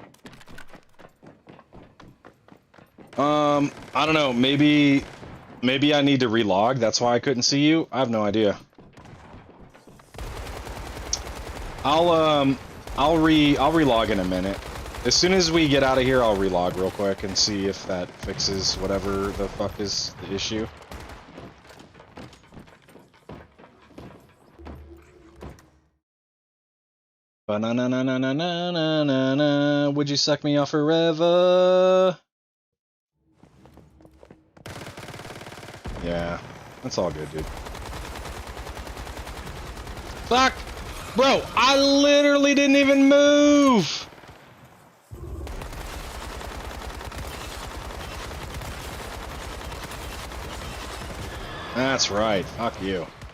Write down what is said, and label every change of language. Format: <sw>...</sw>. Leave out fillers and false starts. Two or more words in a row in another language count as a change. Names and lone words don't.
<en>I don't know, maybe I need to relog, that's why I couldn't see you. I have no idea. I'll relog in a minute. As soon as we get out of here, I'll relog real quick and see if that fixes whatever the fuck is the issue. Ba-na-na-na-na-na-na-na-na. Would you suck me off forever? Yeah, that's all good, dude. Fuck! Bro, I literally didn't even move! That's right, fuck you.</en>